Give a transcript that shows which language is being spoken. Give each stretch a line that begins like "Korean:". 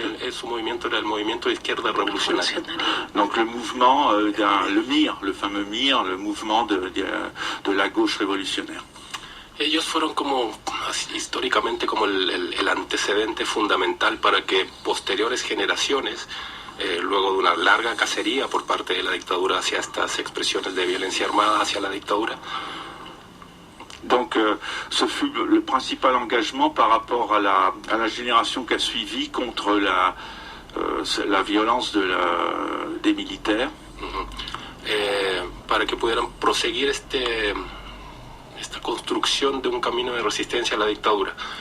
Spanish: su movimiento era el movimiento de izquierda revolucionario.
French: Donc le mouvement le MIR, le fameux MIR, le mouvement de la gauche révolutionnaire.
Spanish: Ellos fueron como históricamente como el antecedente fundamental para que posteriores generaciones, luego de una larga cacería por parte de la dictadura hacia estas expresiones de violencia armada hacia la dictadura.
French: Donc ce fut le principal engagement par rapport à la génération qui a suivi contre la violence des militaires.
Spanish: Para que pudieran proseguir esta construcción de un camino de resistencia a la dictadura.